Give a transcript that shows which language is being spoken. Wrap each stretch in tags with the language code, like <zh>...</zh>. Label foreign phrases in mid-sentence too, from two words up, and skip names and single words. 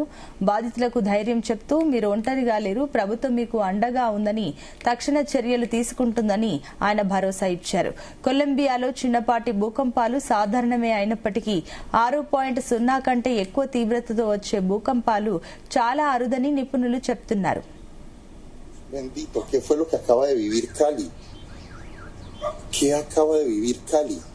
<te>బాధితులకు ధైర్యం చెప్తూ మీరు ఒంటరిగా లేరు, ప్రభుత్వం మీకు అండగా ఉందని, తక్షణ చర్యలు తీసుకుంటుందని ఆయన భరోసా ఇచ్చారు. కొలంబియాలో చిన్నపాటి భూకంపాలు సాధారణమే అయినప్పటికీ 6.0 కంటే ఎక్కువ తీవ్రతతో వచ్చే భూకంపాలు చాలా అరుదని నిపుణులు చెప్తున్నారు.</te> <es>Bendito, ¿qué fue lo que acaba de vivir Cali? ¿Qué acaba de vivir Cali?</es>